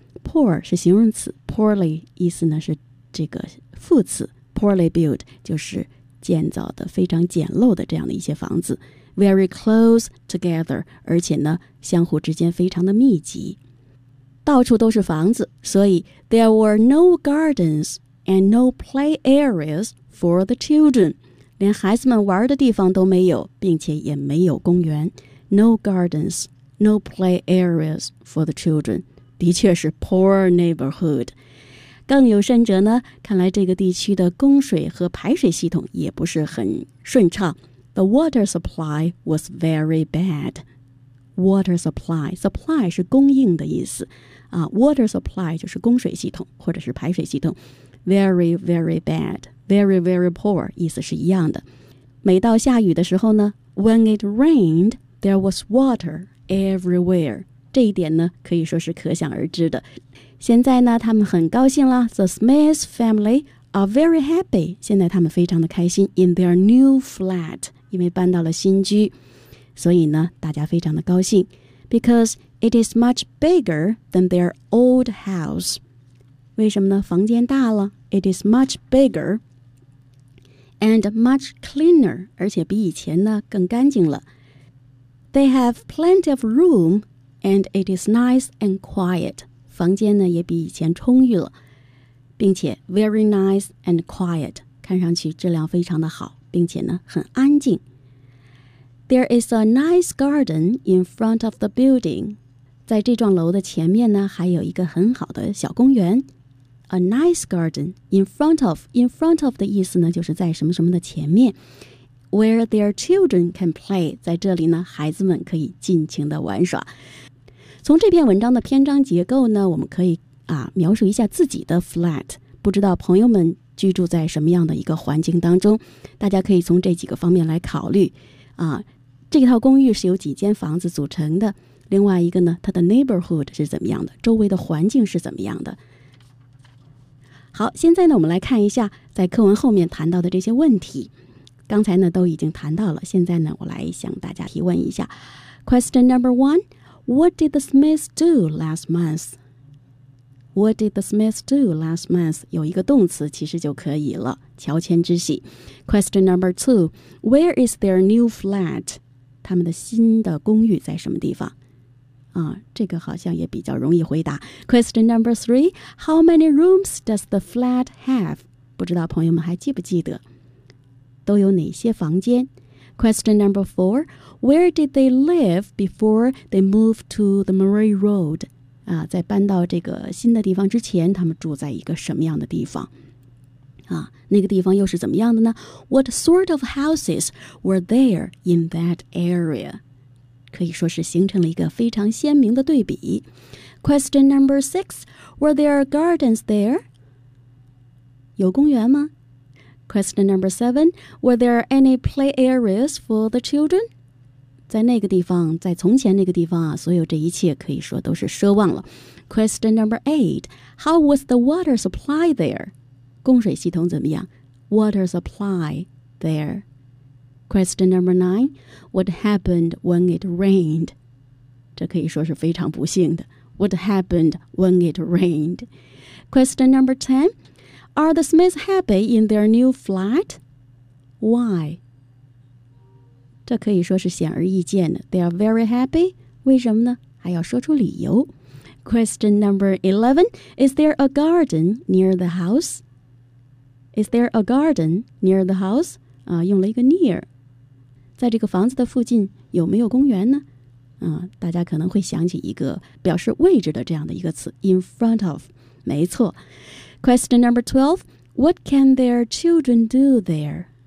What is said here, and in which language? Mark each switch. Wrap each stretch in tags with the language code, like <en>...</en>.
<zh>Poor 是形容词， Poorly 意思呢是这个副词， Poorly built 就是建造的非常简陋的这样的一些房子，</zh> <en>Very close together，</en> <zh>而且呢相互之间非常的密集，到处都是房子，所以</zh> <en>There were no gardens and no play areas for the children，</en> <zh>连孩子们玩的地方都没有，并且也没有公园。</zh> <en>No gardens, no play areas for the children.</en> <zh>的确是</zh> <en>poor neighborhood.</en> <zh>更有甚者呢，看来这个地区的供水和排水系统也不是很顺畅。</zh> <en>The water supply was very bad. Water supply, supply</en> <zh>是供应的意思。 Water supply 就是供水系统或者是排水系统。</zh> <en>Very, very bad. Very, very poor,</en> <zh>意思是一样的。每到下雨的时候呢</zh> <en>,When it rained, there was water everywhere.</en> <zh>这一点呢可以说是可想而知的。现在呢他们很高兴了</zh> <en>,The Smith family are very happy.</en> <zh>现在他们非常的开心 ,</zh> <en>in their new flat,</en> <zh>因为搬到了新居。所以呢大家非常的高兴</zh> <en>,because it is much bigger than their old house.</en> <zh>为什么呢房间大了 ,</zh> <en>it is much bigger,And much cleaner,</en> <zh>而且比以前呢更干净了。</zh> <en>They have plenty of room, and it is nice and quiet.</en> <zh>房间呢也比以前充裕了，并且</zh> <en>very nice and quiet,</en> <zh>看上去质量非常的好，并且呢很安静。</zh> <en>There is a nice garden in front of the building.</en> <zh>在这幢楼的前面呢还有一个很好的小公园。 A nice garden in front of 的意思呢就是在什么什么的前面</zh> <en>where their children can play</en> <zh>在这里呢孩子们可以尽情的玩耍从这篇文章的篇章结构呢我们可以描述一下自己的 flat 不知道朋友们居住在什么样的一个环境当中大家可以从这几个方面来考虑这套公寓是由几间房子组成的另外一个呢它的 neighborhood 是怎么样的周围的环境是怎么样的好现在呢我们来看一下在课文后面谈到的这些问题。刚才呢都已经谈到了现在呢我来向大家提问一下。</zh> <en>Question number one, what did the Smiths do last month? What did the Smiths do last month?</en> <zh>有一个动词其实就可以了乔迁之喜。</zh> <en>Question number two, where is their new flat?</en> <zh>他们的新的公寓在什么地方这个好像也比较容易回答。</zh> <en>Question number three, how many rooms does the flat have?</en> <zh>不知道朋友们还记不记得都有哪些房间。</zh> <en>Question number four, where did they live before they moved to the Murray Road?</en> <zh>在搬到这个新的地方之前他们住在一个什么样的地方那个地方又是怎么样的呢 ?</zh> <en>What sort of houses were there in that area?</en> <zh>可以说是形成了一个非常鲜明的对比。</zh> <en>Question number six, were there gardens there?</en> <zh>有公园吗</zh> <en>?Question number seven, were there any play areas for the children?</en> <zh>在那个地方在从前那个地方所有这一切可以说都是奢望了。</zh> <en>Question number eight, how was the water supply there?</en> <zh>供水系统怎么样 ?</zh> <en>Water supply there. Question number nine, what happened when it rained? 这可以说是非常不幸的。 What happened when it rained? Question number ten, are the Smiths happy in their new flat? Why?</en> <zh>这可以说是显而易见的。</zh> <en>They are very happy.</en> <zh>为什么呢？还要说出理由。</zh> <en>Question number 11, is there a garden near the house? Is there a garden near the house?</en> <zh>用了一个</zh> <en>near.</en> <zh>在这个房子的附近有没有公园呢大家可能会想起一个表示位置的这样的一个词 in front of, 没错。</zh> <en>Question number 12, what can their children do there?</en>